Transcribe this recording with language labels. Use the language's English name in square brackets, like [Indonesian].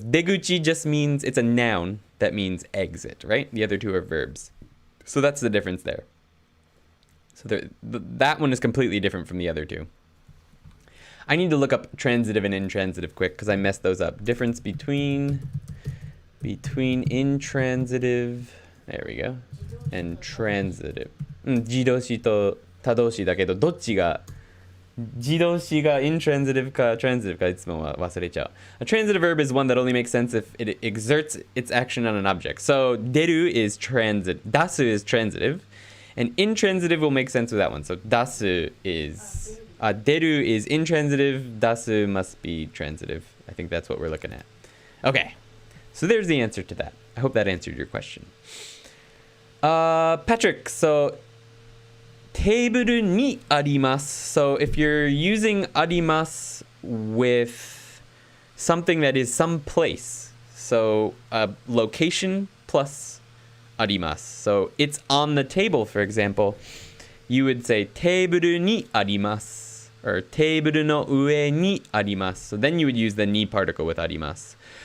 [English] Deguchi just means, it's a noun that means exit, right? The other two are verbs. So that's the difference there. So that one is completely different from the other two. I need to look up transitive and intransitive quick because I messed those up. Difference between intransitive, there we go, and transitive. [Japanese] 自動詞と他動詞だけどどっちが自動詞が intransitive か transitive かいつも忘れちゃう. [English] A transitive verb is one that only makes sense if it exerts its action on an object. So deru is dasu is transitive, and intransitive will make sense with that one. So dasu is deru is intransitive, dasu must be transitive. I think that's what we're looking at. Okay, so there's the answer to that. I hope that answered your question. Patrick, so [Japanese] テーブルにあります. [English] So if you're using あります with something that is some place, so a location plus あります. So it's on the table, for example, you would say [Japanese] テーブルにあります [English] or [Japanese] テーブルの上にあります. [English] So then you would use the ni particle with あります.